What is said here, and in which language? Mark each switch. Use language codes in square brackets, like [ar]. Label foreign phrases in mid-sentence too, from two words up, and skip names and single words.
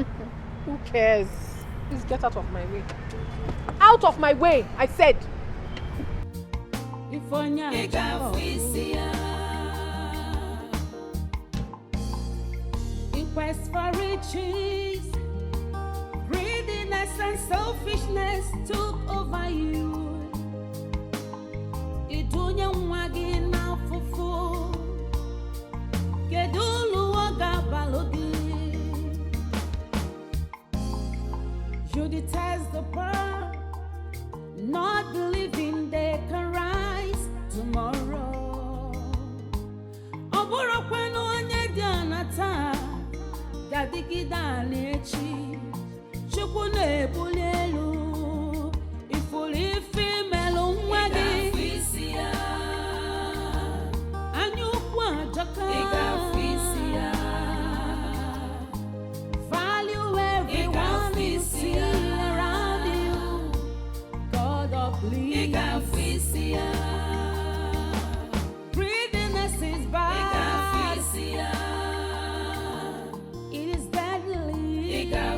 [en] Who cares? Please get out of my way. Out of my way, I said. In quest for riches, greediness and selfishness took over you. [ig] Idunya nwa gị n'afụfụ. Kedu ulu ọ ga-abalụ gị? [en] You detest the pearl, not believing they can rise tomorrow. [ig] Ọ bụrụkwa na onye dị ana taa ga-adịgide ana echi. Chukwu na-ebuli elu, ifuru ife melụ nwa gị. Anya ukwu ajọka. [en] Value everyone you see around you. God of please. Greediness is bad. It is deadly.